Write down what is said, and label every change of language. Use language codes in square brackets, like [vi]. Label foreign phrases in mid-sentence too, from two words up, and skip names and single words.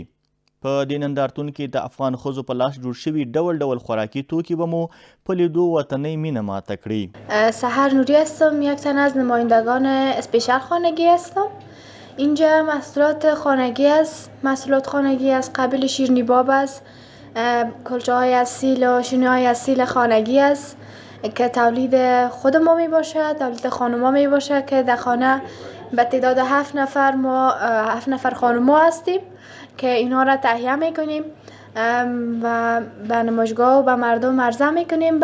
[ps] په دې نندارتون کې د افغان ښځو په لاس جوړ شوي ډول ډول خوراکي توکي به مو په لیدو وطنۍ مینه ماته کړي. [fa] سحر نوری هستم، یک تن از نمایندگان اسپیشال خانگی هستم. اینجا محصولات خانگی است، محصولات خانگی از قبیل شیرینی باب است، کلچه های اصیل و شیرینی های اصیل خانگی است که تولید خود ما می باشد، تولید خانوما می باشد که در خانه به تعداد 7 نفر ما 7 نفر خانوما هستیم که اینها را تهیه می کنیم و به نمایشگاه و به مردم عرضه می کنیم.